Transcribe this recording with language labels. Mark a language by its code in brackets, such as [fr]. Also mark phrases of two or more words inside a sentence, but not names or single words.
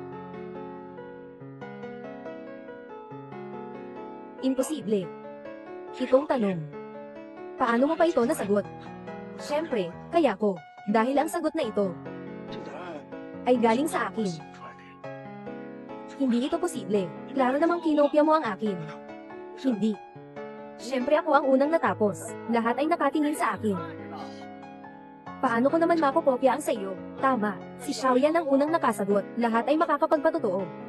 [tl] Imposible. Itong tanong. Paano mo pa ito nasagot? Siyempre, kaya ko. Dahil ang sagot na ito [zh] 这答案 [tl] ay galing sa [zh] 我 [tl] akin. [zh] 写出来的。 [tl] Hindi ito posible. Klaro namang kinopya mo ang akin. Hindi. Siyempre ako ang unang natapos. Lahat ay nakatingin sa akin. Paano ko naman makokopya ang sa iyo? Tama. Si Xiaoyan ang unang nakasagot. Lahat ay makakapagpatotoo.